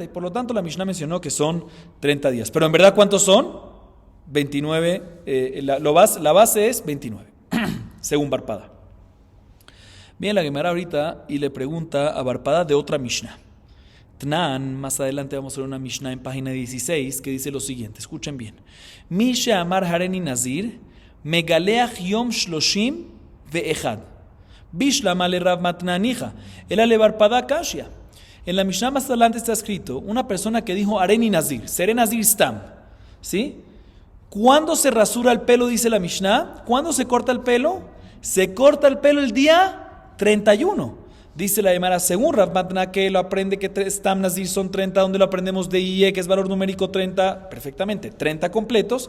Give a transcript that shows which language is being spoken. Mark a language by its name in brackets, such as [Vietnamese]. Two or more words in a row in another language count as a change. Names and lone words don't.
[Spanish] Y por lo tanto la Mishnah mencionó que son 30 días. Pero en verdad, ¿cuántos son? 29. La base es 29, según Barpada. Viene la Gemara ahorita y le pregunta a Barpada de otra Mishnah. Tnan, más adelante vamos a ver una Mishnah en página 16 que dice lo siguiente, escuchen bien. [Hebrew] מי שאמר הריני נזיר מגלח יום שלושים ואחד. [Aramaic] בשלמא לרב מתנא ניחא אלא לבר פדא קשיא. [Spanish] En la Mishnah más adelante está escrito, una persona que dijo [Hebrew] הריני נזיר, [Spanish] seré [Hebrew] נזיר סתם. [Spanish] ¿Sí? ¿Cuándo se rasura el pelo, dice la Mishnah? ¿Cuándo se corta el pelo? Se corta el pelo el día 31. Dice la Gemara, según Rav Matna, que lo aprende que [Hebrew] סתם נזיר [Spanish] son 30, donde lo aprendemos de IE, que es valor numérico 30, perfectamente, 30 completos.